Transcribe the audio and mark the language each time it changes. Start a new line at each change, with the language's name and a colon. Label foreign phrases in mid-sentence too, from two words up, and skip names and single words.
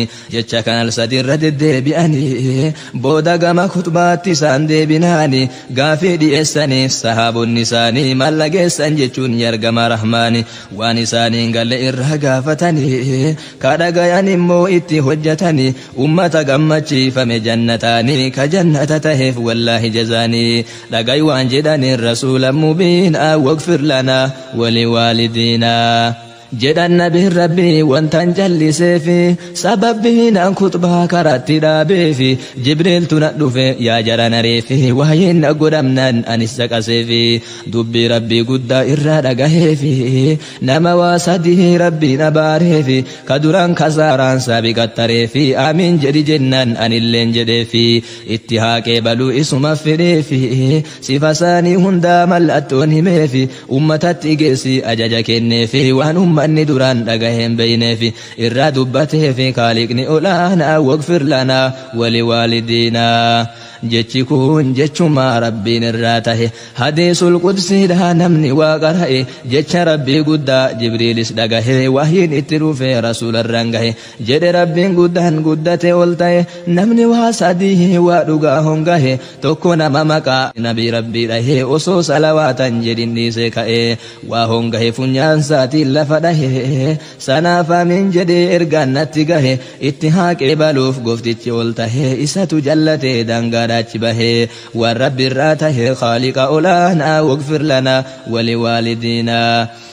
Oromo: jecha kanal sadi irra deddeebi'anii, booda gama kutbaatti isaan deebinaani, gaafii dhi'eessaniif sahaabonni isaanii maal dhageessan jechuun ni argama rahmaani, waan isaaniin galle irraa gaafatanii, ka dhagayan immoo itti hojjetanii, ummata gammachiifame jannataanii, ka jannata taheef wallaahi jazaanii, dhagay waan jedhaniin rasuula mubiin,
Arabic: "واغفر لنا ولوالدينا."
Oromo: Jedhan nabiin Rabbii wantan jalliseefi, sababbiin an kutbaa karatti dhaabeefi, Jibriiltu na dhufe yaa jara na reefi, waa'een na godhamnaan anis caqaseefi, dubbii Rabbii guddaa irraa dhagaheefi, nama waa sadii Rabbii na baareefi, ka duraan kasaaraan saabi qattareefi, "Amiin," jedhi jennaan anilleen jedheefi, itti haaqee baluu isuma fedheefi, sifa isaanii hundaa mallattoon himeefi, ummatatti geessi ajaja kenneefi, waan ummanni duraan dhagaheen beeyneefi, irraa dubbateefi, kaaliqni olaanaa,
Arabic: "واغفر لنا ولوالدينا."
Oromo: Jechi kun jechuma Rabbiin irraa tahe, hadiisul qudsiidha namni waa qara'e, jecha Rabbii guddaa Jibriilis dhagahe, wahyiin itti dhufe rasuularraan gahe, jedhe Rabbiin guddaan guddate ol ta'e, namni waa sadii waa dhugaa hongahe, tokko nama maqaa nabii Rabbii dhahe, osoo salawaatan jedhin dhiise ka'e, waa hongahe funyaan saatiin lafa dhahe, sanaaf amiin jedhee ergaan natti gahe, itti haaqee baluuf goftichi ol tahe, isatu jallate dangaadhaachi bahe, waan Rabbi irraa tahe, "خالق olaanaa
Arabic: واغفر لنا ولوالدينا."